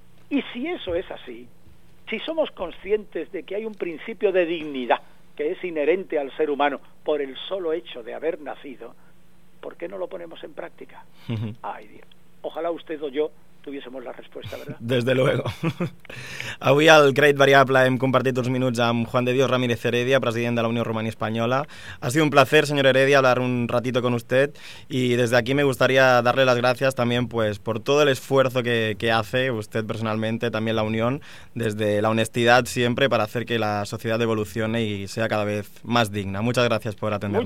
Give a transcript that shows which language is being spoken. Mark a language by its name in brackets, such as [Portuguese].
[Spanish] Y si eso es así, si somos conscientes de que hay un principio de dignidad que es inherente al ser humano por el solo hecho de haber nacido, ¿por qué no lo ponemos en práctica? Ay, Dios. Ojalá usted o yo tuviésemos la respuesta, ¿verdad? Desde luego. [Catalan] Avui al Crèdit Variable hem compartit uns minuts amb Juan de Dios Ramírez Heredia, president de la Unió Romaní Espanyola. [Spanish] Ha sido un placer, señor Heredia, hablar un ratito con usted, y desde aquí me gustaría darle las gracias también, pues, por todo el esfuerzo que hace usted personalmente, también la Unión, desde la honestidad siempre, para hacer que la sociedad evolucione y sea cada vez más digna. Muchas gracias por atendernos.